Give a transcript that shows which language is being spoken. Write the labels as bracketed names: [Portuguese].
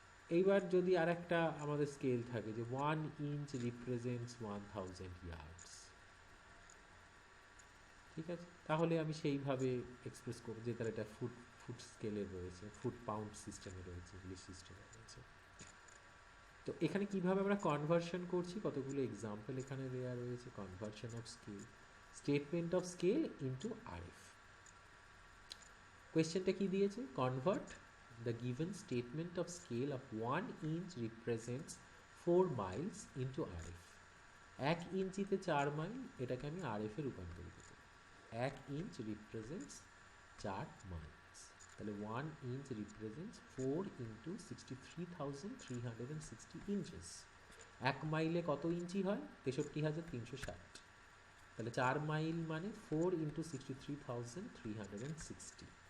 [Bangla] এইবার যদি আর একটা আমাদের স্কেল থাকে যে [English] 1 inch represents 1000 yards, [Bangla] ঠিক আছে, তাহলে আমি সেইভাবে এক্সপ্রেস করব যে তার এটা ফুট স্কেলে রয়েছে, ফুট পাউন্ড সিস্টেমে রয়েছে, ইংলিশ সিস্টেমে রয়েছে। তো এখানে কিভাবে আমরা কনভার্সন করছি, কতগুলো এক্সাম্পল এখানে দেওয়া রয়েছে। [English] Conversion of scale, statement of scale into RF. [Bangla] কোয়েশ্চেনটা কি দিয়েছে, [English] Convert the given statement of scale of 1 inch represents 4 miles into RF। [Bangla] 1 ইঞ্চিতে 4 মাইল, এটাকে আমি RF এ রূপান্তরিত করি। [English] 1 inch represents 4 miles, তাহলে 1 inch represents 4 into 63,360 inches. [Bangla] 1 মাইলে কত ইঞ্চি হয়, 63,360, তাহলে 4 মাইল মানে 4 ইন্টু 63,360।